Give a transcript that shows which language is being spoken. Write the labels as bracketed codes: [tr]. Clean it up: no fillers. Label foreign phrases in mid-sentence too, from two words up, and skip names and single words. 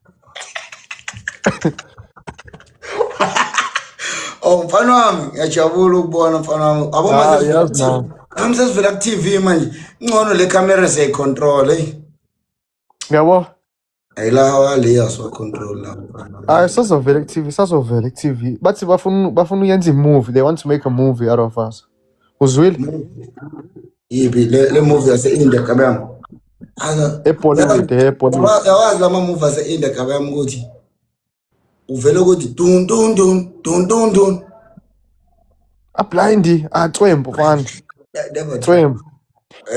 [zu] oh mfana wami ngiyajabula ukubona mfana wami [en] Ah, yes now. [zu] sesivela ku TV manje ingcono le camera siyayicontrol Yabo. ayilawa leya so control la Ah, sasovela TV. Bathi bafuna uyenza i-movie. [en] They want to make a movie out of us. [zu] Uzwile? yibi le movie yase-India kabeyami Ebollywood. yawazi lama movie ase-India kabeyami ukuthi uvele ukuthi dun dun dun dun dun dun Ablindi. Twembu fan. [en] never [zu] Twembu.